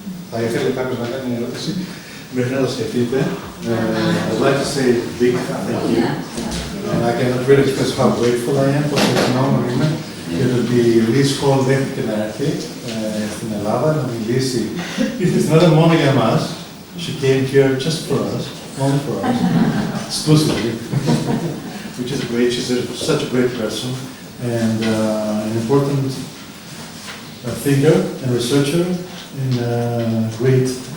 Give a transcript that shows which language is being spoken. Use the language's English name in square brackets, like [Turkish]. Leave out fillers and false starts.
[Greek] Θα ήθελε κάποιος να κάνει μια ερώτηση, μέχρι να το σκεφτείτε. [English] I'd like to say a big thank you. And I cannot really express how grateful I am for this moment. [Greek] Και το ότι η Λύση Χολ δέχτηκε να έρθει στην Ελλάδα να μιλήσει. Ήρθε μόνο για εμάς. [English] She came here just for us, only for us, exclusively, which is great. She's such a great person and an important figure and researcher in a great